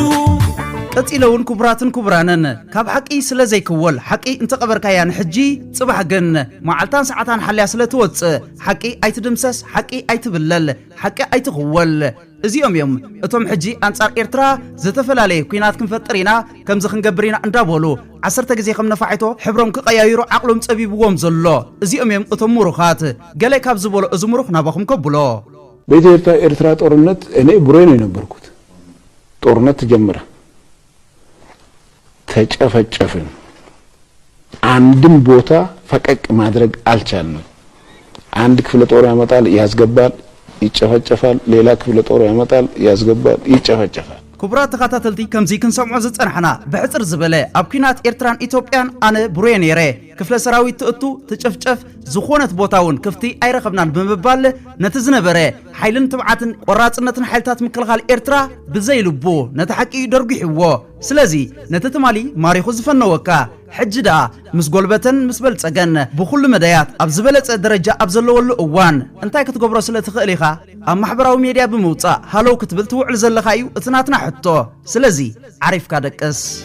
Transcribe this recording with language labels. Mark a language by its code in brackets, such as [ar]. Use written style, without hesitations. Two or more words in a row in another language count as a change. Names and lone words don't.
[ti] ቀጺለውን ኩብራትን ኩብራንን ካብ ሓቂ ስለ ዘይክወል ሓቂ እንተቐበርካያ ንሕጂ ጽባሕ ግን መዓልታን ሰዓታን ሓልያ ስለ ትወፅእ ሓቂ ኣይትድምሰስ ሓቂ ኣይትብለል ሓቂ ኣይትኽወል እዚኦም እዮም እቶም ሕጂ አንጻር ኤርትራ ዝተፈላለየ ኩናት ክንፈጥር ኢና ከምዚ ክንገብር ኢና እንዳበሉ 10 ግዜ ከም ነፋዒቶ ሕብሮም ክቀያይሩ ዓቕሎም ጸቢብዎም ዘሎ እዚኦም እዮም እቶም ሙሩኻት ገለ ካብ ዝበሎ እዚ ሙሩኽ ናባኹም ከብሎ [am] በኢትዮጵያ ኤርትራ ጦርነት እኔ ቡሬ ነው የነበርኩት ጦርነት ተጀመረ ተጨፈጨፍን አንድም ቦታ ፈቀቅ ማድረግ አልቻልንም አንድ ክፍለ ጦር ያመጣል ያስገባል ይጨፈጨፋል ሌላ ክፍለ ጦር ያመጣል ያስገባል ይጨፈጨፋል [ti] ኩብራት ተኻታተልቲ ከምዚ ክንሰምዖ ዝጸንሐና ብሕጽር ዝበለ ኣብ ኩናት ኤርትራን ኢትዮጵያን ኣነ ቡሬ ነይረ ክፍለ ሰራዊት ትእቱ ትጨፍጨፍ ዝኾነት ቦታውን ክፍቲ ኣይረኸብናን ብምባል ነቲ ዝነበረ ሓይልን ትብዓትን ቆራጽነትን ሓይልታት ምክልኻል ኤርትራ ብዘይልቡ ነቲ ሓቂ ደርጊሕዎ ስለዚ ነቲ ትማሊ ማሪኹ ዝፈነወካ ሕጂ ደኣ ምስ ጎልበተን ምስ በልጸገን ብኹሉ መዳያት ኣብ ዝበለጸ ደረጃ ኣብ ዘለወሉ እዋን እንታይ ክትገብሮ ስለ ትኽእል ኢኻ ኣብ ማሕበራዊ ሚድያ ብምውጻእ ሃሎው ክትብል ትውዕል ዘለኻ እዩ እቲ ናትና ሕቶ ስለዚ ዓሪፍካ ደቅስ